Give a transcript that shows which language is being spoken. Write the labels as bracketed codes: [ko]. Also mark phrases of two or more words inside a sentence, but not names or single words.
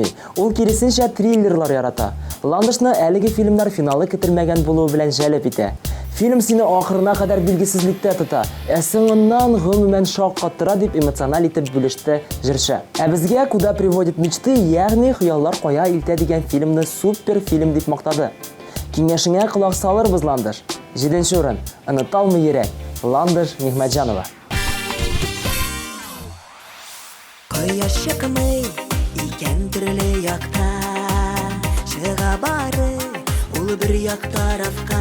[tt] Ул киресенчә триллерлар ярата. Ландышны әлеге фильмнар финалы көтелмәгән булуы белән җәлеп итә. Фильм сине ахырына кадәр билгесезлектә тота, ә соңыннан гомумән шаккаттыра дип эмоциональ итеп бүлеште җырчы. Ә безгә «Куда приводят мечты», ягъни «Хыяллар кая илтә» дигән фильмны супер фильм дип мактады. Киңәшеңә колак салырбыз, Ландыш. 7-нче урын. Оныталмый йөрәк. Ландыш Нигъмәтҗанова. Кояш чыкмый икән төрле якта, чыга бары ул бер як тарафка.